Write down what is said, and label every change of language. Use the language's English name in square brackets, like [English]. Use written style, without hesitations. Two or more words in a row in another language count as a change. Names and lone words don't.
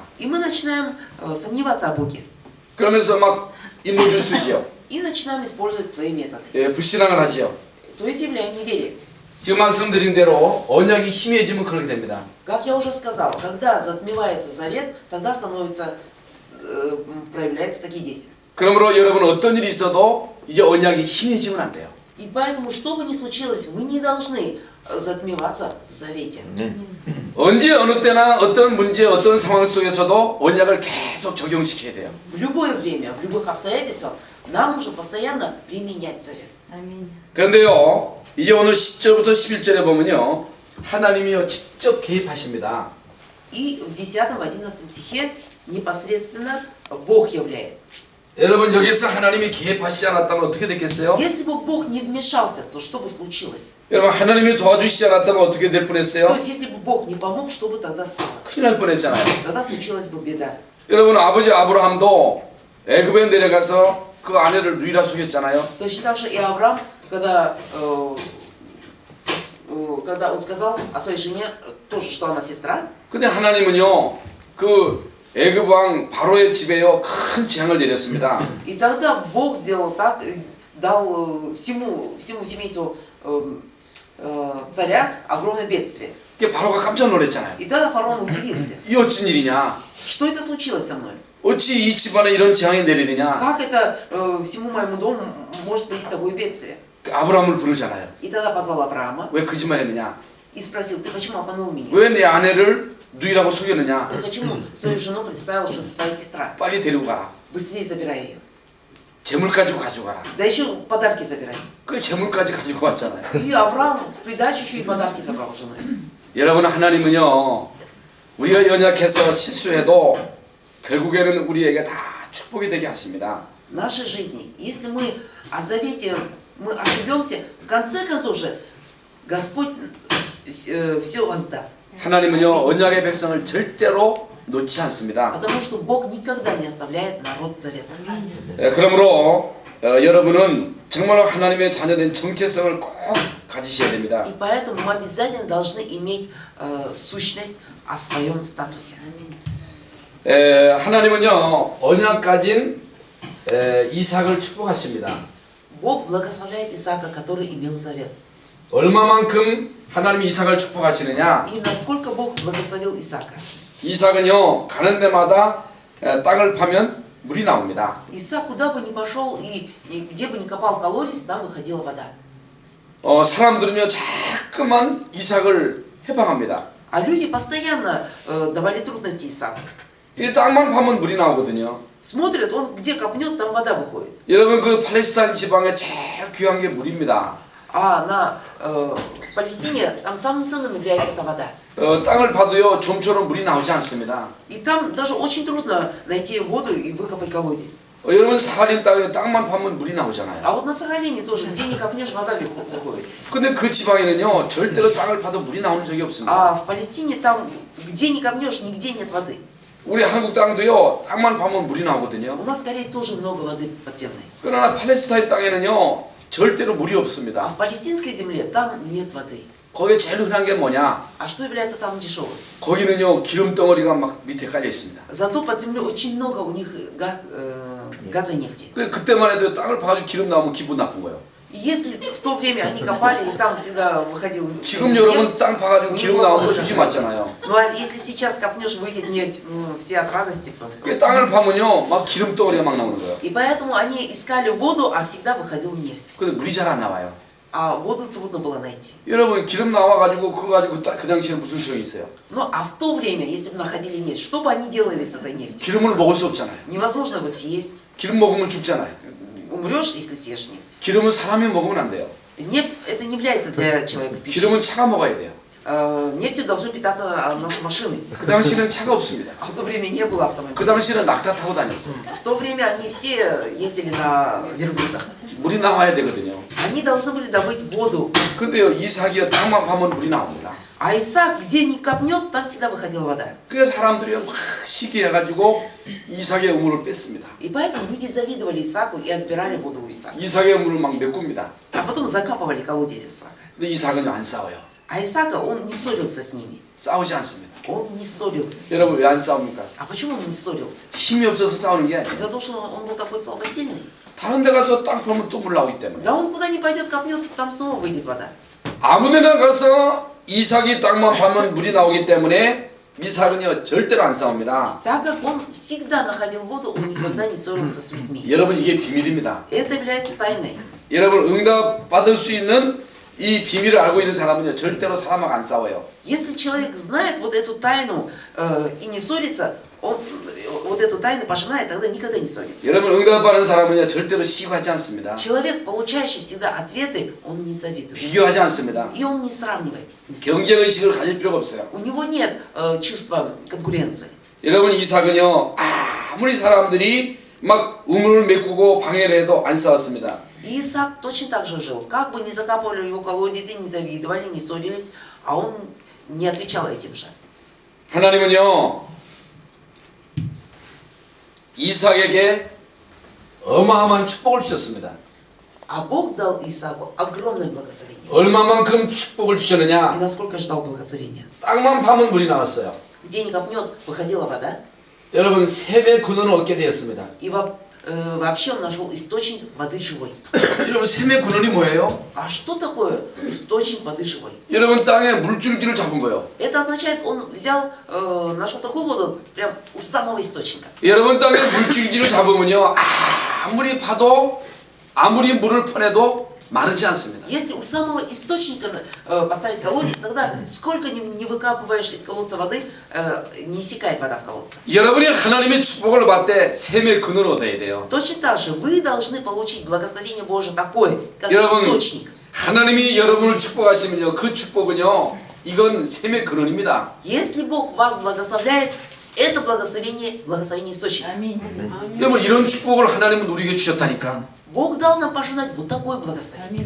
[Russian] И мы начинаем сомневаться о Боге. [Korean] 그러면서 막 인본주의 쓰지요. [Russian] И начинаем использовать свои методы. [Korean] 불신앙을 하지요. [Russian] То есть являем неверие. [Korean] 지금 말씀드린 대로 언약이 희미해지면 그렇게 됩니다. [Russian] Как я уже сказал, когда затмевается завет, тогда проявляются такие действия. [Korean] 그러므로 여러분 어떤 일이 있어도 이제 언약이 희미해지면 안 돼요. [Russian] И поэтому, что бы ни случилось, мы не должны затмеваться в завете. [Korean] 언제 어느 때나 어떤 문제 어떤 상황 속에서도 언약을 계속 적용시켜야 돼요. [Russian] В любое время, в любых обстоятельствах нам нужно постоянно применять завет. [Korean] 그런데요 이제 오늘 10절부터 11절에 보면요 하나님이요 직접 개입하십니다. [Russian] И в 10-11 стихе непосредственно Бог являет. [Korean] 여러분 여기서 하나님이 개입하시지 않았다면 어떻게 됐겠어요? [Russian] Если бы Бог не вмешался, то что бы случилось? [Korean] 여러분 하나님이 도와주시지 않았다면 어떻게 될 [Russian] То [Korean] 뻔했어요? [Russian] есть, если бы Бог не помог, что бы тогда стало? [Korean] 큰일 날 뻔했잖아요. [Russian] Тогда случилась бы беда. [Korean] 여러분 아버지 아브라함도 애굽에 내려가서 그 아내를 누이라 속였잖아요. [Russian] Точно так же и Авраам, когда он сказал о своей жене, тоже, что она сестра, [Korean] 근데 하나님은요 그 애굽 왕 바로의 집에요 큰 재앙을 내렸습니다. [Russian] и тогда Бог сделал так, дал всему семейству царя огромное бедствие. [Korean] 그게 바로가 깜짝 놀랐잖아요. [Russian] И тогда фараон удивился. [Korean] 이 어쩐 일이냐? [Russian] Что это случилось со мной? [Korean] 어찌 이 집안에 이런 재앙이 내리느냐? [Russian] Как это всему моему дому может прийти такое бедствие? [Korean] 그 아브라함을 부르잖아요. [Russian] И тогда позвал Авраама [Korean] 왜 거짓말 했느냐? [Russian] и спросил: ты почему обманул меня? [Korean] 왜 내 아내를 누이라고 속였느냐? [Russian] Ты почему свою жену представил, что это твоя сестра? [Korean] 빨리 데리고 가라. [Russian] Быстрее забирай ее. [Korean] 재물 가지고 가져가라. [Russian] Да еще подарки забирай. [Korean] 그 재물까지 가지고 왔잖아요. [Russian] И Авраам в придачу еще и подарки забрал с женой. [Korean] 여러분 하나님은요 우리가 연약해서 실수해도 결국에는 우리에게 다 축복이 되게 하십니다. [Russian] В нашей жизни, если мы о завете, мы ошибемся, в конце концов же Господь все воздаст. [Korean] 하나님은요 언약의 백성을 절대로 놓지 않습니다. [Russian] Потому что Бог никогда не оставляет народ завета. [Korean] 그러므로 여러분은 정말로 하나님의 자녀된 정체성을 꼭 가지셔야 됩니다. [Russian] И поэтому мы обязательно должны иметь сущность о своем статусе. [Korean] 하나님은요 언약 가진 이삭을 축복하십니다. [Russian] Бог благословляет Исаака, который имел завет. [Korean] 얼마만큼 하나님이 이삭을 축복하시느냐? [Russian] И насколько Бог благословил Исаака? [Korean] 이삭은요 가는 데마다 땅을 파면 물이 나옵니다. [Russian] Исаак куда бы ни пошел и где бы ни копал колодец, там выходила вода. [Korean] 사람들은요 자꾸만 이삭을 해방합니다. [Russian] А люди постоянно давали трудности Исааку. [Korean] 이 땅만 파면 물이 나오거든요. [Russian] Смотрят, он где копнет, там вода выходит. [Korean] 여러분 그 팔레스타인 지방에 제일 귀한 게 물입니다. [Russian] А в Палестине там самым ценным является эта вода. [Korean] 땅을 파도요 좀처럼 물이 나오지 않습니다. [Russian] И там даже очень трудно найти воду и выкопать колодец. [Korean] 여러분 사할린 땅에 땅만 파면 물이 나오잖아요. [Russian] А вот на Сахалине тоже, где не копнешь, вода выходит. [Korean] 근데 그 지방에는요 절대로 땅을 파도 물이 나오는 적이 없습니다. [Russian] А в Палестине там, где не копнешь, нигде нет воды. [Korean] 우리 한국 땅도요 땅만 파면 물이 나오거든요. [Russian] У нас в Корее тоже много воды подземной. [Korean] 그러나 팔레스타인 땅에는요 절대로 물이 [Russian] А [Korean] 없습니다. [Russian] в палестинской земле там нет воды. [Korean] 거기에 제일 흔한 게 뭐냐? [Russian] А что является самым дешевым? [Korean] 거기는요 기름 덩어리가 막 밑에 깔려 있습니다. [Russian] Зато под землей очень много у них газа и нефти. [Korean] 그때만 해도 땅을 파가지고 기름 나오면 기분 나쁜 거예요. [Russian] И если в то время они копали, и там всегда выходил [Korean] 지금 [Russian] нефть, [Korean] 여러분 땅 파가지고 [Russian] у них [Korean] 기름 [Russian] было [Korean] 나오면 [Russian] плохо [Korean] 수지 [Russian] настроение. [Korean] 맞잖아요. [Russian] Ну а если сейчас копнешь, выйдет нефть, все от радости просто. [Korean] 그 땅을 파면요 막 기름 덩어리가 막 나오는 거예요. [Russian] И поэтому они искали воду, а всегда выходила нефть. [Korean] 근데 물이 잘 안 나와요. [Russian] А воду трудно было найти. [Korean] 여러분 기름 나와가지고 그거 가지고 그 당시에는 무슨 소용이 있어요? [Russian] Ну а в то время, если бы находили нефть, что бы они делали с этой нефтью? [Korean] 기름을 먹을 수 없잖아요. [Russian] Невозможно его съесть. [Korean] 기름 먹으면 죽잖아요. [Russian] Умрешь, если съешь нефть. [Korean] 기름은 사람이 먹으면 안 돼요. [Russian] Нефть это не является для человека пищей. [Korean] 기름은 차가 먹어야 돼요. [Russian] Нефтью должны питаться наши машины. [Korean] 그 당시에는 차가 없습니다. [Russian] А в то время не было [Korean] 그 [Russian] автомобилей. [Korean] 당시에는 낙타 타고 다녔어요. [Russian] В то время они все ездили на верблюдах. [Korean] 물이 나와야 되거든요. [Russian] Они должны были добыть воду. [Korean] 근데요 이삭이요 땅만 파면 물이 나옵니다. [Russian] А Исаак, где ни копнет, там всегда выходила вода. [Korean] 그래서 사람들이요 막 시기해가지고 이삭의 우물을 뺐습니다. [Russian] И поэтому люди завидовали Исааку и отбирали воду у Исаака. [Korean] 이삭의 우물을 막 메꿉니다. [Russian] А потом закапывали колодец Исаака. [Korean] 근데 이삭은요 안 싸워요. [Russian] А Исаака, он не ссорился с ними. [Korean] 싸우지 않습니다. [Russian] Он не ссорился. [Korean] 여러분 왜 안 싸웁니까? [Russian] А почему он не ссорился? [Korean] 힘이 없어서 싸우는 게 아니에요. [Russian] Из-за того, что он был такой слабосильный. [Korean] 다른 데 가서 땅 파면 또 물 나오기 때문에. [Russian] Да он куда ни пойдет, копнет, там снова выйдет вода. [Korean] 아무데나 가서 이삭이 땅만 파면 물이 나오기 때문에 이삭은요 절대로 안 싸웁니다. [Russian] Так как он всегда находил воду, он никогда не ссорился с людьми. [Korean] 여러분 이게 비밀입니다. [Russian] Это является тайной. [Korean] 여러분 응답 받을 수 있는 이 비밀을 알고 있는 사람은요 절대로 사람하고 안 싸워요. [Russian] Если человек знает вот эту тайну и не ссорится, он вот эту тайну пожинает, тогда никогда не ссорится. [Korean] 여러분 응답 받는 사람은요 절대로 시기하지 않습니다. [Russian] Человек, получающий всегда ответы, он не завидует. [Korean] 비교하지 않습니다. [Russian] И он не сравнивает. с кем. [Korean] 경쟁 의식을 가질 필요가 없어요. [Russian] У него нет чувства конкуренции. [Korean] 여러분 이삭은요 아무리 사람들이 막 우물을 메꾸고 방해를 해도 안 싸웠습니다. [Russian] И Исаак точно так же жил. Как бы ни закапывали его колодези, не завидовали, не ссорились, а он не отвечал этим же. [Korean] 하나님은요 이삭에게 어마어마한 축복을 주셨습니다. [Russian] А Бог дал Исааку огромное благословение. [Korean] 얼마만큼 축복을 [Russian] И [Korean] 주셨느냐? [Russian] насколько ждал благословения? [Korean] 땅만 파면 물이 나왔어요. [Russian] Где ни копнет, выходила вода. [Korean] 여러분 샘의 근원을 얻게 되었습니다. [Russian] И вообще он нашел источник воды живой. [Korean] 여러분 샘의 근원이 뭐예요? [Russian] А что такое источник воды живой? [Korean] 여러분 땅에 물줄기를 잡은 거예요. [Russian] Это означает, он взял, нашел такую воду прям у самого источника. [Korean] 여러분 땅에 물줄기를 잡으면요 아무리 파도 아무리 물을 퍼내도 마르지 않습니다. [Russian] Если у самого источника поставить колодец, тогда сколько не выкапываешь из колодца воды, не иссякает вода в колодце. [Korean] 여러분이 하나님의 축복을 받을 때 샘의 근원을 얻어야 돼요. [Russian] Точно так же вы должны получить благословение Божие такое, как [Korean] 여러분 [Russian] источник. [Korean] 하나님이 여러분을 축복하시면요 그 축복은요 이건 샘의 근원입니다. [Russian] Если Бог вас благословляет, это благословение источника. [Korean] 여러분 이런 축복을 하나님은 우리에게 주셨다니까. [Russian] Бог дал нам пожинать вот такое благословение.